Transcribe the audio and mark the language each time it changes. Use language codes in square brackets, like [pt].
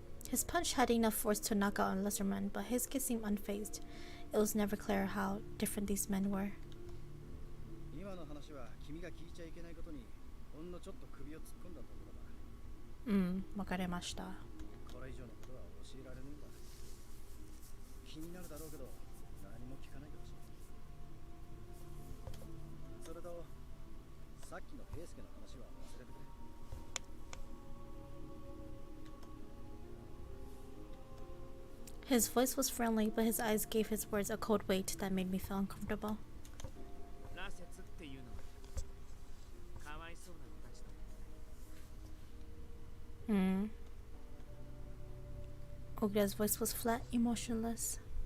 [en] His punch had enough force to knock out a lesser man, but Heisuke seemed unfazed. It was never clear how different these men were. [ja] 今の話は君が聞いちゃいけないことにほんのちょっと首を突っ込んだところだ。わかりました。これ以上のことは教えられねえんだ。気になるだろうけど何も聞かないでほしい。それとさっきの平介の話は忘れてくれ。 [en] His voice was friendly, but his eyes gave his words a cold weight that made me feel uncomfortable. [ja] 羅刹っていうのはかわいそうな子たちだ。 [en] Ogura's voice was flat, emotionless.